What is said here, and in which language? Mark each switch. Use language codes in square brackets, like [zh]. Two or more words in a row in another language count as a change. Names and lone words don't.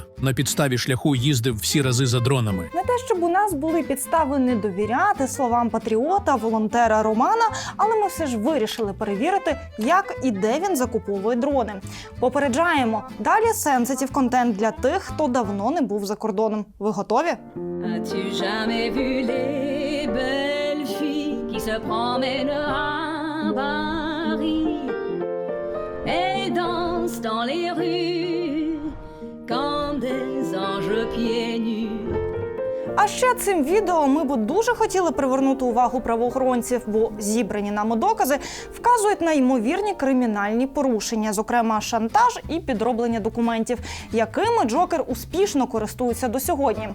[uk] На підставі шляху їздив всі рази за дронами. Не те, щоб у нас були підстави не довіряти словам патріота, волонтера Романа, але ми все ж вирішили перевірити, як і де він закуповує дрони. Попереджаємо, далі [en] sensitive content [uk] для тих, хто давно не був за кордоном. Ви готові? [fr] As-tu jamais vu les belles filles qui se promènent à Paris et dansent dans les rues comme des anges pieds nus? [uk] А ще цим відео ми б дуже хотіли привернути увагу правоохоронців, бо зібрані нами докази вказують на ймовірні кримінальні порушення, зокрема шантаж і підроблення документів, якими Джокер успішно користується до сьогодні.